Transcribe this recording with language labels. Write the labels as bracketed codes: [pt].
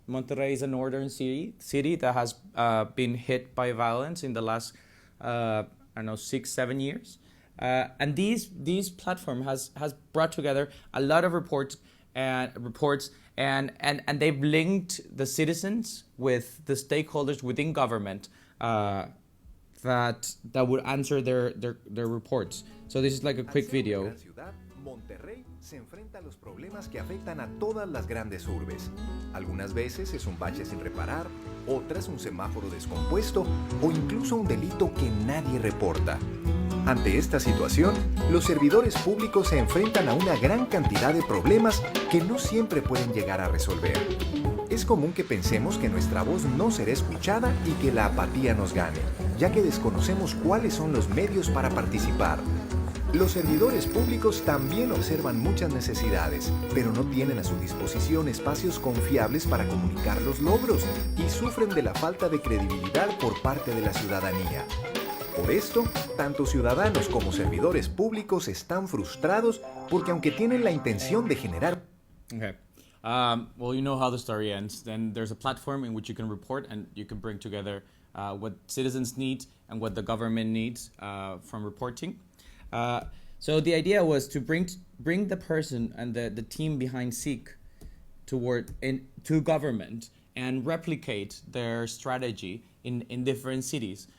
[en] Monterrey is a northern city that has been hit by violence in the last 6-7 years, and these platform has brought together a lot of reports and they've linked the citizens with the stakeholders within government that would answer their reports. So this is like a quick video. [es] Monterrey se enfrenta a los problemas que afectan a todas las grandes urbes. Algunas veces es un bache sin reparar, otras un semáforo descompuesto o incluso un delito que nadie reporta. Ante esta situación, los servidores públicos se enfrentan a una gran cantidad de problemas que no siempre pueden llegar a resolver. Es común que pensemos que nuestra voz no será escuchada y que la apatía nos gane, ya que desconocemos cuáles son los medios para participar. Los servidores públicos también observan muchas necesidades, pero no tienen a su disposición espacios confiables para comunicar los logros y sufren de la falta de credibilidad por parte de la ciudadanía. Por esto, tanto ciudadanos como servidores públicos están frustrados porque aunque tienen la intención de generar... [en] Okay. Well, you know how the story ends. Then there's a platform in which you can report and you can bring together what citizens need and what the government needs from reporting. So the idea was to bring the person and the team behind SEEK to government and replicate their strategy in different cities.